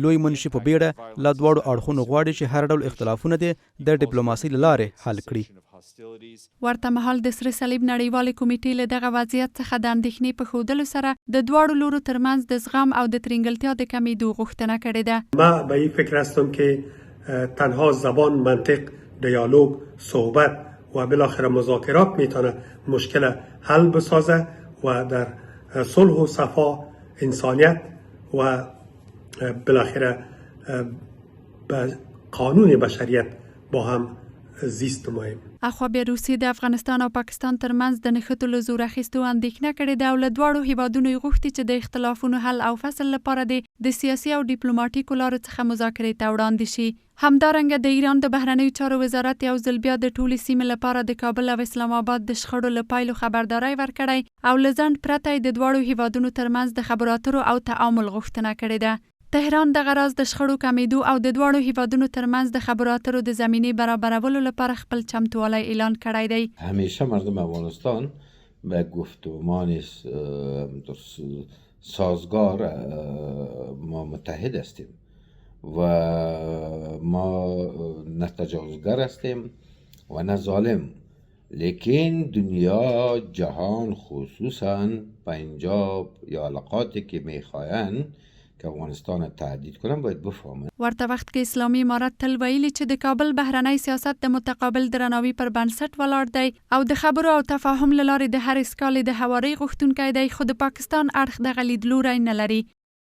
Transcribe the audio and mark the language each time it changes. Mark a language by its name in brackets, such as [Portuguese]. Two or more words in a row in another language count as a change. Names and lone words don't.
[Pashto] لوی منشي په بیړه له دواړو اړخونو غواړي چې هر ډول اختلافونه د ډیپلوماسۍ له لارې حل کړي. ورته مهال د سره صلیب نړیوالې کمیټې له دغه وضعیت څخه د اندېښنې په ښودلو سره د دواړو لورو ترمنځ د زغم او د ترینګلتیا د کمیدو غوښتنه کړې ده. [Persian] ما به این فکر هستم که تنها زبان، منطق، دیالوگ، صحبت و بالاخره مذاکرات میتونه مشکل حل بسازه و در صلح و صفا انسانیت و بالاخره به قانون بشریت با هم زیست مهم. [Pashto] اخوا بیا روسیې د افغانستان او پاکستان ترمنځ د نښتو له زور اخیستو اندېښنه کړې ده او له دواړو هېوادونو یې غوښتي چې د اختلافونو حل او فصل لپاره د سیاسي او ډیپلوماټیکو لارو څخه مذاکرې ته وړاندې شي. همدارنګه د ایران د بهرنیو چارو وزارت یو ځل بیا د ټولې سیمې لپاره د کابل او اسلام آباد د شخړو له پایلو خبرداری ورکړی او له ځنډ پرته یې د دواړو هېوادونو ترمنځ د خبرواترو او تعامل غوښتنه کړې ده. تهران دغه راز د شخړو کمیدو او د دواړو هېوادونو ترمنځ د خبرواترو د زمینې برابرولو لپاره خپل چمتووالی اعلان کړی دی. [Persian] همیشه مردم افغانستان به گفتمان سازگار ما متحد هستیم و ما نه تجاوزگر هستیم و نه ظالم، لیکن دنیا، جهان، خصوصا پنجاب یا علاقاتی که میخواین که افغانستان تهدید کنن باید بفهمن. [Pashto] ورته وخت کې اسلامي امارت تل ویلي چې د کابل بهرنی سیاست د متقابل درناوي پر بنسټ ولاړ دی او د خبرو او تفاهم له لارې د هر اسکالې د هوارۍ غوښتونکی دی، خو د پاکستان اړخ دغه لیدلوری نه لري.